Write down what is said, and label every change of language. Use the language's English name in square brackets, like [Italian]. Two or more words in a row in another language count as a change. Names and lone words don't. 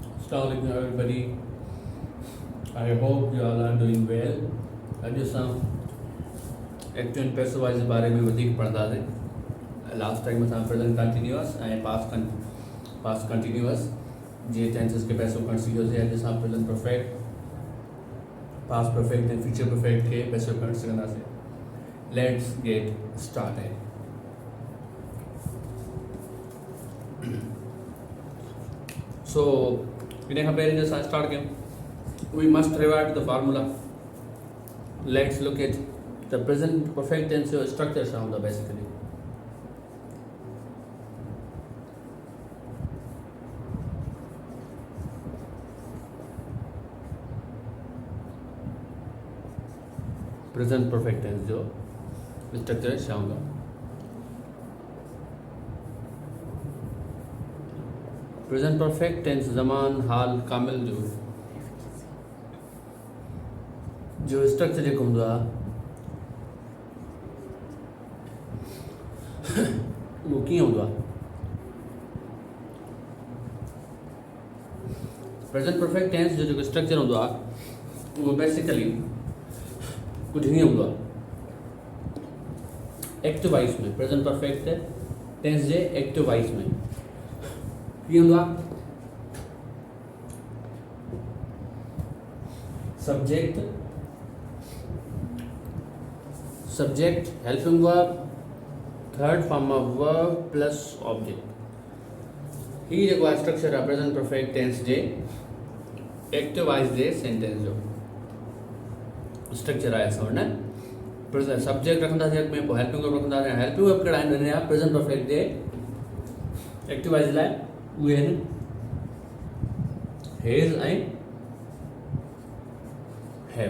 [English] Assalamualaikum everybody. I hope you all are doing well. [Sindhi] अॼु असां [English] active and passive voice [Sindhi] जे बारे में वधीक पढ़ंदासीं. [English] last time [Sindhi] असां [English] present continuous [Sindhi] ऐं [English] past continuous [Sindhi] जीअं टेंसेस खे पैसिव करणु सिखियोसीं. अॼु असां [English] present perfect, past perfect [Sindhi] ऐं [English] future perfect [Sindhi] खे पैसिव करणु सिखंदासीं. [English] Let's get started. [Sindhi] So, इन खां पहिरीं असां स्टार्ट कयूं. [English] We must revert the formula. Let's look at the present perfect tense structure sound basically. Present perfect tense जो structure sound. present perfect tense [Sindhi] ज़मान हाल कामिल जो स्ट्रक्चर जेको हूंदो आहे उहो कीअं हूंदो आहे. [English] present perfect tense [Sindhi] जो जेको स्ट्रक्चर हूंदो आहे उहो बेसिकली कुझु हीअं हूंदो आहे. [English] active voice [Sindhi] में [English] present perfect tense [Sindhi] जे [English] active voice [Sindhi] में कीअं हूंदो आहे. [English] subject helping verb, third form of verb plus object. [Sindhi] ही जेको आहे स्ट्रक्चर आहे [English] present perfect tense [Sindhi] जे [English] active voice [Sindhi] जे सेंटेंस जो स्ट्रक्चर आहे. असां वटि सब्जेक्ट रखंदासीं अॻ में, पोइ [English] helping verb [Sindhi] रखंदासीं. [English] helping verb [Sindhi] कहिड़ा आहिनि हिन जा [English] present perfect [Sindhi] जे [English] active voice [Sindhi] लाइ उहे आहिनि हेज़ ऐं हैव.